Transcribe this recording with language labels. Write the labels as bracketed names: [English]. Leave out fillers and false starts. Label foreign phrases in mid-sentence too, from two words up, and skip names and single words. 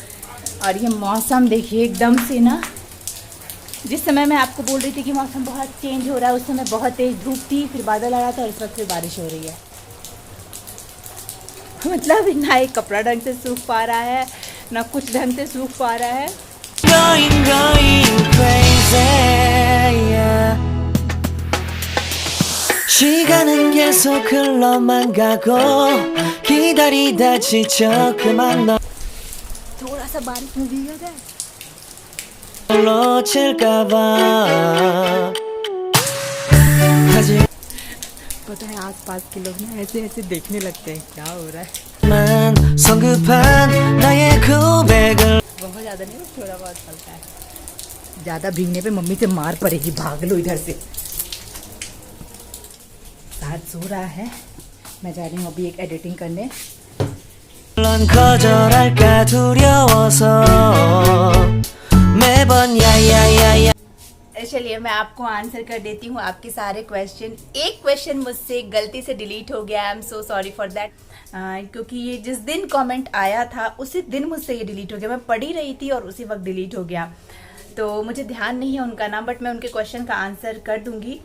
[Hindi] और ये मौसम देखिए एकदम से ना, जिस समय मैं आपको बोल रही थी कि मौसम बहुत चेंज हो रहा है, उस समय बहुत तेज़ धूप थी, फिर बादल आ रहा था, और इस वक्त फिर बारिश हो रही है। मतलब ना एक कपड़ा ढंग से सूख पा रहा है, ना कुछ ढंग से सूख पा रहा है। [English] Going crazy, yeah. [Korean] 시간은 계속 흘러만 가고 기다리다 지쳐 그만 너 [Hindi] थोड़ा सा बारिश में भीगा जाए, [Korean] 놓칠까봐 [Hindi] पता है आसपास के लोग ना ऐसे ऐसे देखने लगते हैं, क्या हो रहा है। [Korean] 만 성급한 나의 고백을 [Hindi] बहुत ज़्यादा नहीं, थोड़ा बहुत चलता है। ज़्यादा भीगने पे मम्मी से मार पड़ेगी, भाग लो इधर से। साथ सो रहा है, मैं जा रही हूँ अभी एक एडिटिंग करने। [Korean] 넌 거절할까 두려워서 매번 या야야야। [Hindi] चलिए मैं आपको आंसर कर देती हूँ आपके सारे क्वेश्चन। एक क्वेश्चन मुझसे गलती से डिलीट हो गया, [English] I am so sorry for that. [Hindi] क्योंकि ये जिस दिन कमेंट आया था उसी दिन मुझसे ये डिलीट हो गया। मैं पढ़ी रही थी और उसी वक्त डिलीट हो गया, तो मुझे ध्यान नहीं है उनका नाम, बट मैं उनके क्वेश्चन का आंसर कर दूंगी।